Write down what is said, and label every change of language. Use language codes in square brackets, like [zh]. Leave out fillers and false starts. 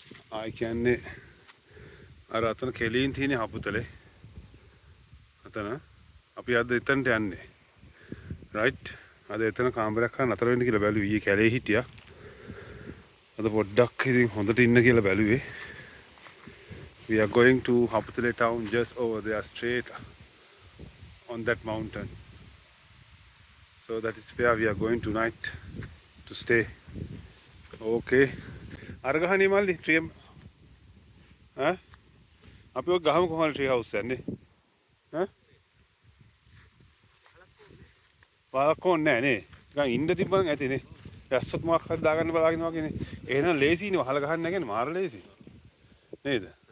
[si] ආයි කියන්නේ අර අතන කෙලින් තියෙන හපුතලේ. අතන අපි අද එතනට යන්නේ. රයිට්. අද එතන කාමරයක් ගන්න අතර වෙන්න කියලා බැලුවේ. ඊයේ කැලේ හිටියා. අද පොඩ්ඩක් ඉතින් හොඳට ඉන්න කියලා බැලුවේ. [en] We are going to Haputale town just over there straight on that mountain. So that is where we are going tonight to stay. Okay. [si] අරගහනේ මල්ලි ට්‍රී ඈ අපි ඔය ගහමු කොහොමද ට්‍රී හවුස් යන්නේ ඈ පාලක් ඕනේ නැහැ නේ නිකන් ඉන්න තිබ්බනම් ඇතිනේ වැස්සොත් මොකක් හරි දාගන්න බලාගෙන වගේනේ එහෙනම් ලේසියිනේ වහල ගහන්න නැගන්නේ මාර ලේසි නේද